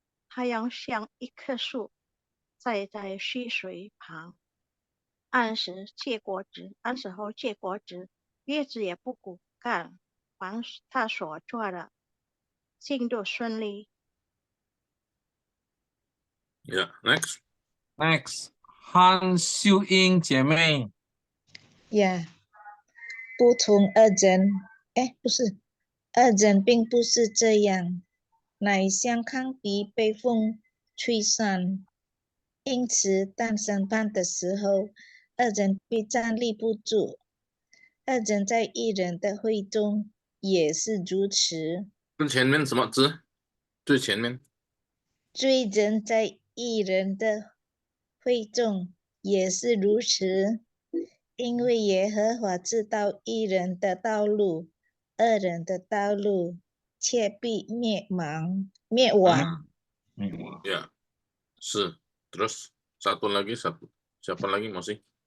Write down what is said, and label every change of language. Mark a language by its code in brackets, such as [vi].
[zh] 他要像一棵树，栽在溪水旁，按时候结果子，叶子也不枯干，凡他所做的，尽都顺利。 [en] Yeah, next. [zh] Han Xiu Ying 姐妹。不从恶人，不是，恶人并不是这样，乃像糠秕被风吹散。因此，当审判的时候，恶人必站立不住。恶人在义人的会中也是如此。跟前面什么字？最前面。罪人在义人的会中也是如此，因为耶和华知道义人的道路，恶人的道路却必灭亡。 [id] Ya, terus satu lagi, siapa lagi masih?